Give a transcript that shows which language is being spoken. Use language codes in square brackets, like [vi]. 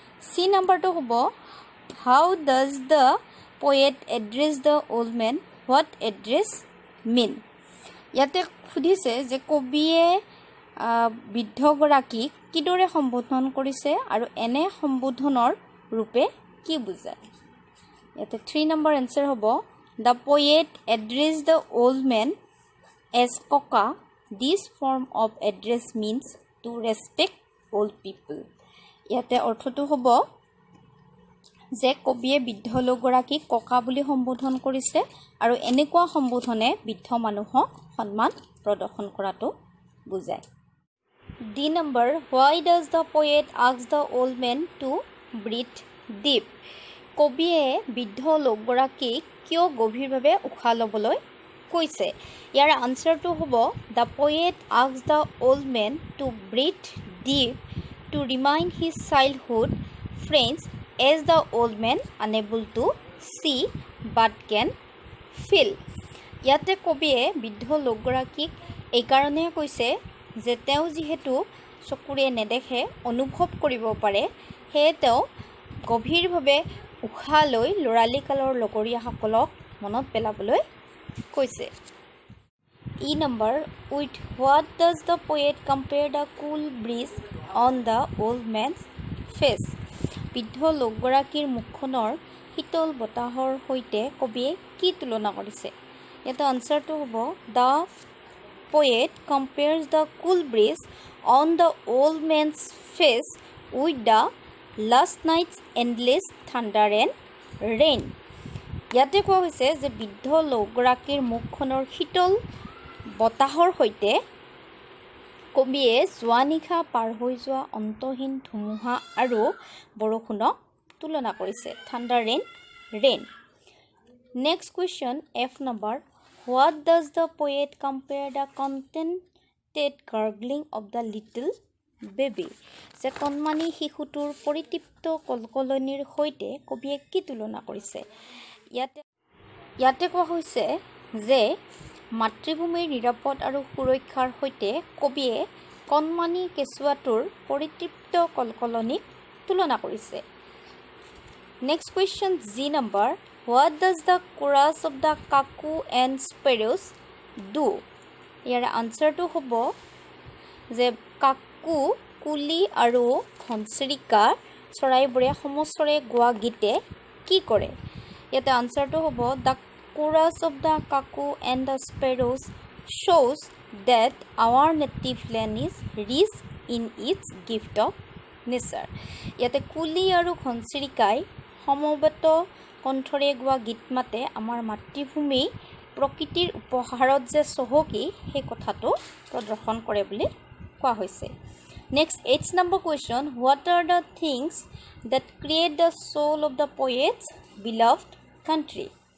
[as] C নম্বৰটো হ'ব [en] How does the poet address the old man, what address mean. [as] ইয়াতে সুধিছে যে কবিয়ে বৃদ্ধগৰাকীক কিদৰে সম্বোধন কৰিছে আৰু এনে সম্বোধনৰ ৰূপে কি বুজায়। ইয়াতে 3 নম্বৰ এনচাৰ হ'ব [en] the poet addressed the old man as Koka. This form of address means to respect old people. [as] ইয়াতে অৰ্থটো হ'ব যে কবিয়ে বৃদ্ধ লোকগৰাকীক ককা বুলি সম্বোধন কৰিছে আৰু এনেকুৱা সম্বোধনে বৃদ্ধ মানুহক সন্মান প্ৰদৰ্শন কৰাটো বুজায়। [en] D number, why does the poet ask the old man to breathe deep? [as] কবিয়ে বৃদ্ধ লোকগৰাকীক কিয় গভীৰভাৱে উশাহ ল'বলৈ কৈছে? ইয়াৰ আনসাৰটো হ'ব [en] the poet asked the old man to breathe deep to remind his childhood friends as the old man unable to see but can feel. [as] ইয়াতে কবিয়ে বৃদ্ধ লোকগৰাকীক এই কাৰণে কৈছে যে তেওঁ যিহেতু চকুৰে নেদেখে অনুভৱ কৰিব পাৰে, সেয়ে তেওঁ গভীৰভাৱে উশাহ লৈ লৰালিকালৰ লগৰীয়াসকলক মনত পেলাবলৈ কৈছে। [en] E number, with what does the poet compare the cool breeze on the old man's face? [as] বৃদ্ধ লোকগৰাকীৰ মুখখনৰ শীতল বতাহৰ সৈতে কবিয়ে কি তুলনা কৰিছে? ইয়াতে আনসাৰটো হ'ব [en] the poet compares the cool breeze on the old man's face with the last night's endless thunder and rain. [as] ইয়াতে কোৱা হৈছে যে বৃদ্ধ লোকগৰাকীৰ মুখখনৰ শীতল বতাহৰ সৈতে কবিয়ে যোৱা নিশা পাৰ হৈ যোৱা অন্তহীন ধুমুহা আৰু বৰষুণক তুলনা কৰিছে। [en] Thunder rain rain. Next question F number, what does the poet compare the contented gurgling of the little baby? [as] যে কণমানি শিশুটোৰ পৰিতৃপ্ত কলকলনিৰ সৈতে কবিয়ে কি তুলনা কৰিছে? ইয়াতে কোৱা হৈছে যে মাতৃভূমিৰ নিৰাপদ আৰু সুৰক্ষাৰ সৈতে কবিয়ে কণমানি কেঁচুৱাটোৰ পৰিতৃপ্ত কলকলনিক তুলনা কৰিছে। [en] Next question G number, what does the chorus of the cuckoo and sparrows do? [as] ইয়াৰ আনসাৰটো হ'ব যে কাকু, কুলি আৰু ঘনচিৰিকা চৰাইবোৰে সমস্বৰে গোৱা গীতে কি কৰে? ইয়াতে আনসাৰটো হ'ব [en] the chorus of the cuckoo and the sparrows shows that our native land is rich in its gift of nature. [as] ইয়াতে কুলি আৰু ঘনচিৰিকাই সমবেত কণ্ঠৰে গোৱা গীত মাতে আমাৰ মাতৃভূমি প্ৰকৃতিৰ উপহাৰত যে চহকী সেই কথাটো প্ৰদৰ্শন কৰে বুলি কোৱা হৈছে। [en] Next H number question, what are the things that create the soul of the poet's beloved country?